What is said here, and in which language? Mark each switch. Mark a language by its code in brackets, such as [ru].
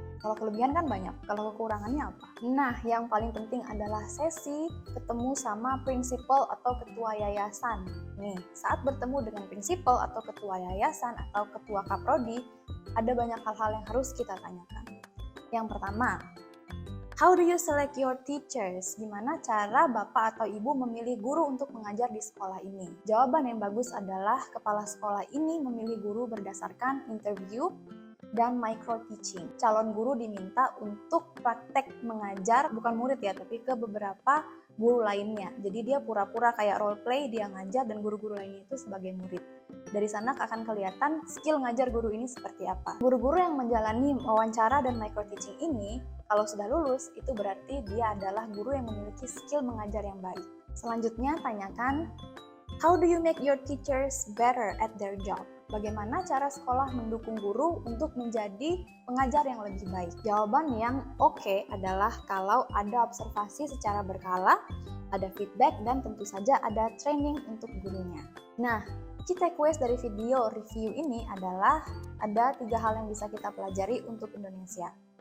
[id] Kalau kelebihan kan banyak, kalau kekurangannya apa? Nah, yang paling penting adalah sesi ketemu sama prinsipal atau ketua yayasan. Nih, saat bertemu dengan prinsipal atau ketua yayasan atau ketua kaprodi, ada banyak hal-hal yang harus kita tanyakan. Yang pertama, [en] how do you select your teachers? [id] Gimana cara Bapak atau Ibu memilih guru untuk mengajar di sekolah ini? Jawaban yang bagus adalah kepala sekolah ini memilih guru berdasarkan interview dan micro-teaching. Calon guru diminta untuk praktek mengajar, bukan murid ya, tapi ke beberapa guru lainnya. Jadi dia pura-pura kayak role play, dia ngajar dan guru-guru lainnya itu sebagai murid. Dari sana akan kelihatan skill ngajar guru ini seperti apa. Guru-guru yang menjalani wawancara dan micro-teaching ini, kalau sudah lulus, itu berarti dia adalah guru yang memiliki skill mengajar yang baik. Selanjutnya, tanyakan, [en] how do you make your teachers better at their job? [id] Bagaimana cara sekolah mendukung guru untuk menjadi pengajar yang lebih baik? Jawaban yang oke adalah kalau ada observasi secara berkala, ada feedback, dan tentu saja ada training untuk gurunya. Nah, key takeaways dari video review ini adalah ada 3 hal yang bisa kita pelajari untuk Indonesia.